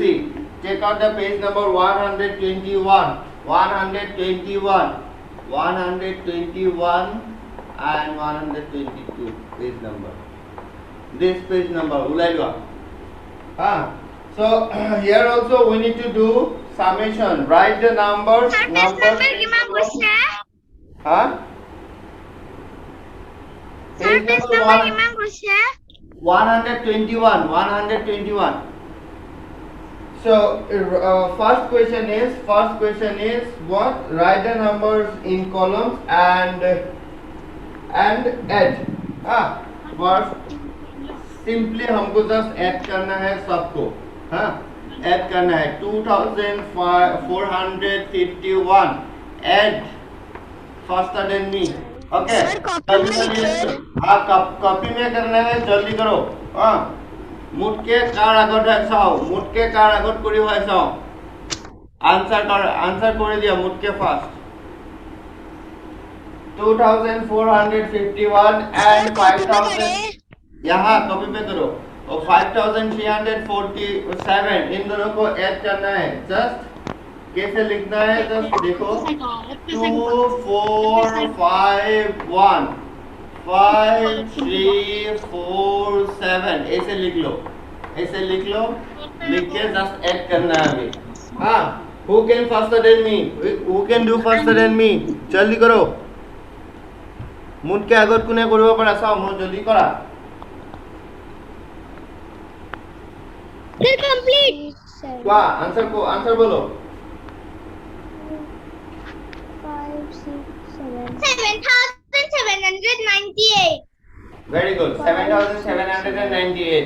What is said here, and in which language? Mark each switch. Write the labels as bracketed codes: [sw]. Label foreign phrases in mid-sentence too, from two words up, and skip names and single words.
[en] Check out the page number 121 and 122 page number. This page number [as] উলিয়াই লোৱা. [en] So here also we need to do summation. Write the numbers. Sir, base number [as] কিমান কৈছে? [en] Huh? Sir, Page base number [as] number কিমান কৈছে? 121. 121. [en] So first question is what? Write the numbers in columns and add. [hi] First सिंपली हमको जस्ट ऐड करना है सबको. हाँ, ऐड करना है 2451 [en] add faster than me. [hi] ओके, Sir, copy में लिखिए. हाँ, कॉपी में करना है, जल्दी करो. [as] हाँ, मुटके कार আগত চাও, মুটকে কাৰ আগত কৰি হয় চাও. আনসার করে দিয়া মুটকে ফার্স্ট. [hi] 2451 and 5000 यहाँ कॉपी पे करो. और 5347 इन दोनों को ऐड करना है. जस्ट कैसे लिखना है जस्ट देखो. 2451 5347 ऐसे लिख लो. लिख के जस्ट ऐड करना है अभी. हाँ, [en] who can faster than me? Who can do faster than me? [hi] जल्दी करो. [as] मुटके আগত কোনে কৰিব পাৰা চাও, মই জলদি কৰা. [en] Sir, complete. [hi] क्या आंसर बोलो. 5, 6, 7. 7,798. [en] Very good. 7798.